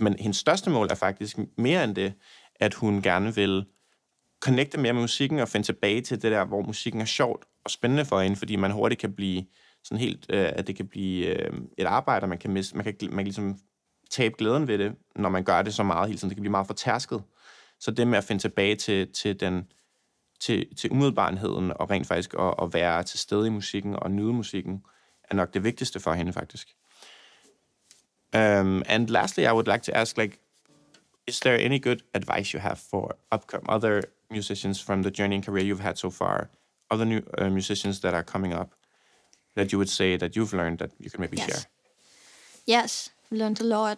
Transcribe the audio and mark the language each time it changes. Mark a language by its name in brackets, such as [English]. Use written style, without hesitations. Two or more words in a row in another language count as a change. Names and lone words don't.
[Danish] Men hendes største mål er faktisk mere end det, at hun gerne vil connecte mere med musikken og finde tilbage til det der, hvor musikken er sjovt og spændende for hende, fordi man hurtigt kan blive sådan helt, at det kan blive et arbejde, og man kan ligesom tabe glæden ved det, når man gør det så meget hele tiden. Det kan blive meget fortærsket. Så det med at finde tilbage til umiddelbarheden og rent faktisk at være til stede i musikken og nyde musikken, er nok det vigtigste for hende faktisk. [English] And lastly, I would like to ask, like, is there any good advice you have for other musicians from the journey and career you've had so far, other new musicians that are coming up, that you would say that you've learned that you can maybe share? Yes. Learned a lot.